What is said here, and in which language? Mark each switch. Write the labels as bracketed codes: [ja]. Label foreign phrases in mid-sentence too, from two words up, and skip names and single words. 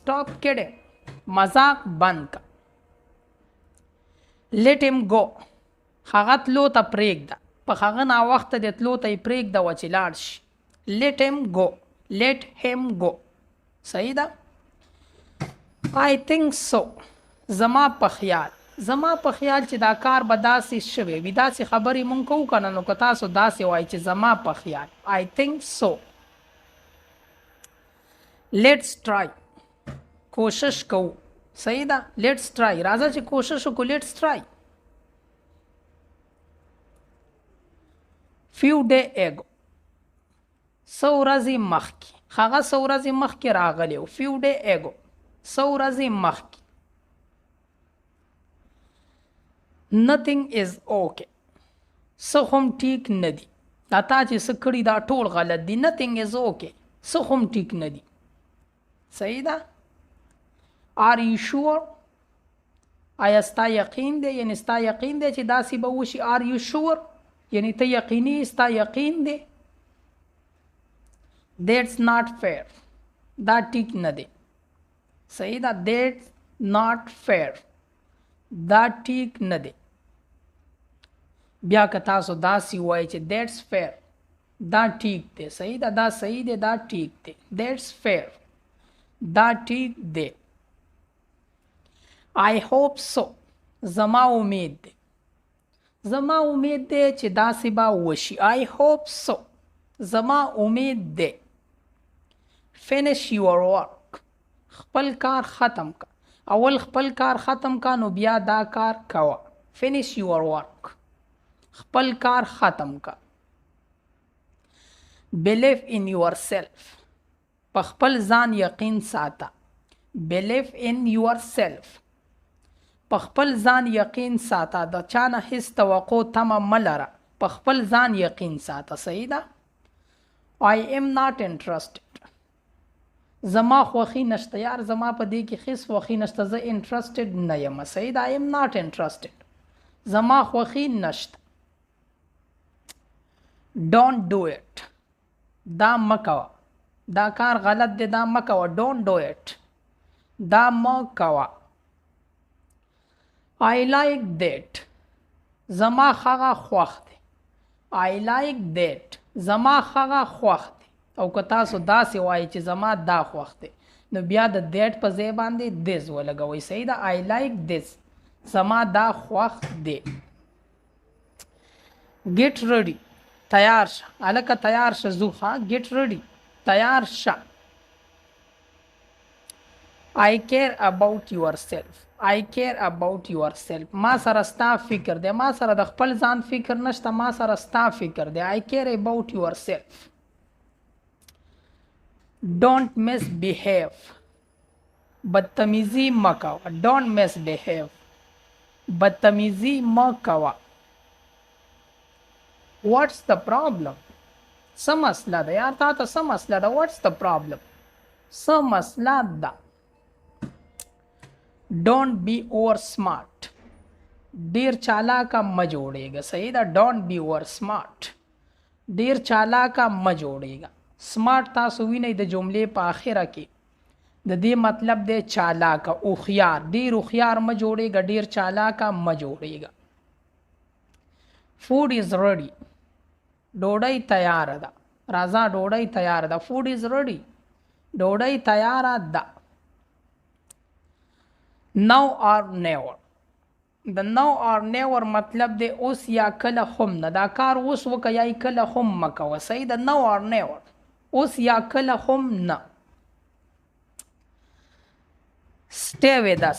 [en] stop kidding، [ps] مذاق بند که. [en] let him go، [ps] هغه تلو ته پرېږده. په هغه ناوخته د تلو ته یې پرېږده و چې لاړ شي. [en] let him go، let him go. [ps] صحیح ده؟ [en] I think so، [ps] زما په خیال. زما په خیال چې دا کار به داسې شوی وي. داسې خبرې مونږ کوو که نه، نو که تاسو داسې وایي چې زما په خیال [en] I think so. let's try، [ps] کوشش کوو. صحیح ده؟ [en] let's try، [ps] راځه چې کوشش وکړو. [en] let's try. few day ago، [ps] څو ورځې مخکې. هغه څو ورځې مخکې راغلی و. [en] few day ago، [ps] څو ورځې مخکې. [en] nothing is okay، [ps] څه هم ټیک نه دي. دا تا چې څه کړي دا ټول غلط دي. [en] nothing is okay. [ps] څه هم ټیک نه دي. صحیح ده. [en] are you sure؟ [ps] آیا ستا یقین دی؟ یعنی ستا یقین دی چې داسې به وشي. [en] are you sure؟ [ps] یعنی ته یقیني ستا یقین دی. [en] that's not fair. [ps] دا ټیک نه دی. صحیح ده. [en] that's not fair. [ps] دا ټیک نه دی. بیا که تاسو داسې وایي چې [en] that's fair. [ps] دا ټیک دی. صحیح ده. دا صحیح دی. دا ټیک دی. [en] that's fair. [ps] دا ټیک دی. [en] I hope so. [ps] زما امید دی. زما امید دی چې داسې به وشي. [en] I hope so. [ps] زما امید دی. [en] finish your work. [ps] خپل کار ختم کا. اول خپل کار ختم کا نو بیا دا کار کوه. [en] finish your work. [ps] خپل کار ختم کا. [en] believe in yourself. [ps] په خپل ځان یقین ساته. [en] believe in yourself. [ps] په خپل ځان یقین ساته. د چا نه هیڅ توقع تمه مه لره. په خپل ځان یقین ساته. صحیح ده. [en] I am not interested. [ps] زما خوښي نشته. یار زما په دې کې هیڅ خوښي نشته. زه interested نه یم. صحیح ده. [en] I am not interested. [ps] زما خوښي نشته. [en] don't do it. [ps] دا مه کوه. دا کار غلط دی. دا مه کوه. [en] don't do it. [ps] دا مه کوه. [en] I like that. [ps] زما هغه خوښ دی. [en] I like that. [ps] زما هغه خوښ دی. او که تاسو داسې وایي چې زما دا خوښ دی نو بیا د that په ځای باندې this ولګوئ. صحیح ده. [en] I like this. [ps] زما دا خوښ دی. [en] get ready. [ps] تیار شه. هلکه تیار شه. ځو ښه. [en] get ready. [ps] تیار شه. [en] I care about yourself. I care about yourself. [ps] ما سره ستا فکر دی. ما سره د خپل ځان فکر نشته. ما سره ستا فکر دی. [en] I care about yourself. don't misbehave. [ps] بدتمیزی مه کوه. [en] don't misbehave. [ps] بدتمیزی مه کوه. [en] what's the problem؟ [ps] څه مسله ده یار؟ تا ته څه مسله ده؟ [en] what's the problem؟ [ps] څه مسله ده؟ [en] don't be over smart. [ps] ډیر چالاکه مه جوړیږه. صحیح ده. [en] don't be over smart. [ps] ډیر چالاکه مه جوړیږه. smart تاسو وینئ د جملې په آخره کې د دې مطلب دی چالاکه. هوښیار. ډیر هوښیار مه جوړیږه. ډیر چالاکه مه جوړیږه. [en] food is ready. [ps] ډوډۍ تیاره ده. راځه ډوډۍ تیاره ده. [en] food is ready. [ps] ډوډۍ تیاره ده. [en] now or never. [ps] د [en] now or never [ps] مطلب دی اوس یا کله هم نه. دا کار اوس وکه یا کله هم مه کوه. صحیح ده. [en] now or never. [ps] اوس یا کله هم نه. [en] stay with us.